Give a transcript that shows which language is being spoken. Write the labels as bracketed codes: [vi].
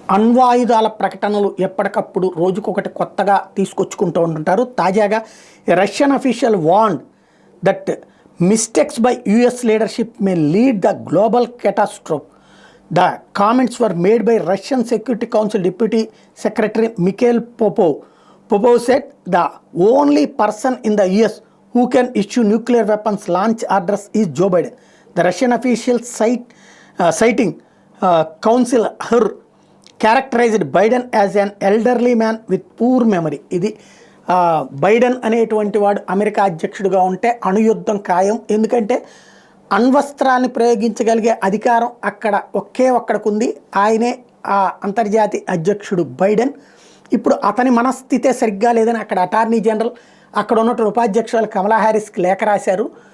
[te] అణ్వాయుధాల ప్రకటనలు ఎప్పటికప్పుడు రోజుకొకటి కొత్తగా తీసుకొచ్చుకుంటూ ఉంటుంటారు. తాజాగా [en] Russian official warned that mistakes by US leadership may lead the global catastrophe. The comments were made by Russian Security Council deputy secretary Mikhail Popov. Popov said the only person in the US who can issue nuclear weapons launch orders is Joe Biden. The Russian official citing Council Her characterized Biden as an elderly man with poor memory. [te] ఇది Biden అనేటువంటి వాడు America అధ్యక్షుడిగా ఉంటే అణుయుద్ధం ఖాయం. ఎందుకంటే అణ్వస్త్రాన్ని ప్రయోగించగలిగే అధికారం అక్కడ ఒక్కడికుంది. ఆయనే ఆ అంతర్జాతీయ అధ్యక్షుడు బైడెన్. ఇప్పుడు అతని మనస్థితే సరిగ్గా లేదని అక్కడ అటార్నీ జనరల్, అక్కడ ఉన్నటువంటి ఉపాధ్యక్షురాలు కమలా హ్యారిస్కి లేఖ రాశారు.